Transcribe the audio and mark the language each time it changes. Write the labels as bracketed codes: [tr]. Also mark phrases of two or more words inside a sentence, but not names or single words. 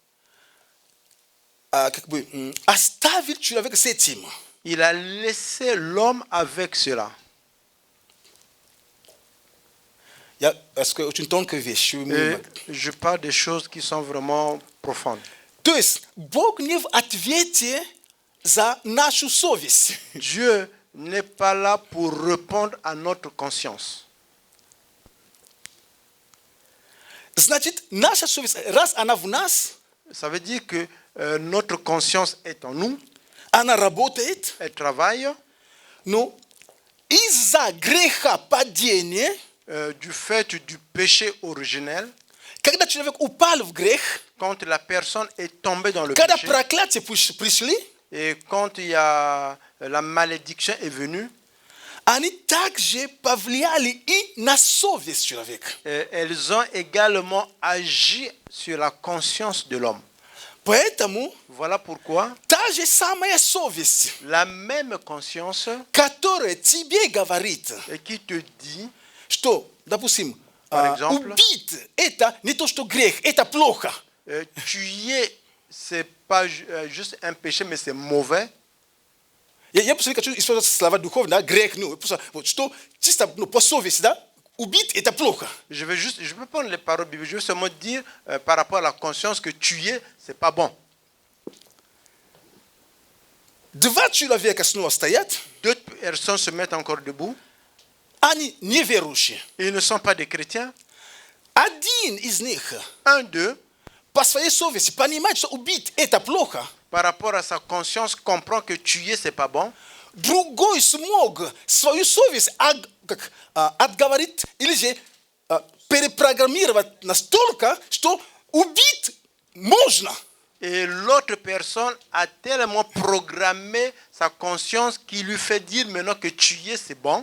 [ru] оставил человека с этим. [fr] Il a laissé l'homme avec cela. Parce que [ru] очень тонкая вещь. [fr] Et je parle des choses qui sont vraiment profondes. [ru] То есть Бог не в ответе за нашу совесть. [fr] Dieu n'est pas là pour répondre à notre conscience. [ru] Значит, наша совесть, раз она в нас, [fr] Ça veut dire que notre conscience est en nous, [ru] она работает, [fr] elle travaille. [ru] но из-за греха падения, [fr] Du fait du péché originel, [ru] когда человек упал в грех, [fr] quand la personne est tombée dans le [ru] когда [fr] péché, [ru] проклятие пришли, [fr] et quand il y a la malédiction est venue, [ru] они также повлияли и на совесть человека. [fr] elles ont également agi sur la conscience de l'homme. [ru] Поэтому [fr] Voilà pourquoi [ru] та же самая совесть, [fr] la même conscience [ru] которая тебе говорит, [fr] qui te dit, [ru] что, допустим, [fr] Par exemple, [ru] убить это не то, что грех, это плохо. [fr] tuer, c'est pas juste un péché, mais c'est mauvais. [ru] Я просто хочу использовать слова духовно, грех, вот что чисто по совести, да, убить это плохо. [fr] Je peux prendre les paroles bibliques, je veux seulement dire par rapport à la conscience que tuer, c'est pas bon. [ru] Два человека снова стоят, [fr] Deux personnes se mettent encore debout. [ru] они неверующие. [fr] Ils ne sont pas des chrétiens. [ru] Один из них [fr] Un d'eux, [ru] по своей совести понимает, что убить это плохо. [fr] par rapport à sa conscience, comprend que tuer, c'est pas bon. [ru] Другой смог свою совесть отговорить или же перепрограммировать настолько, что убить можно. [fr] Et l'autre personne a tellement programmé sa conscience qui lui fait dire maintenant que tuer, c'est bon.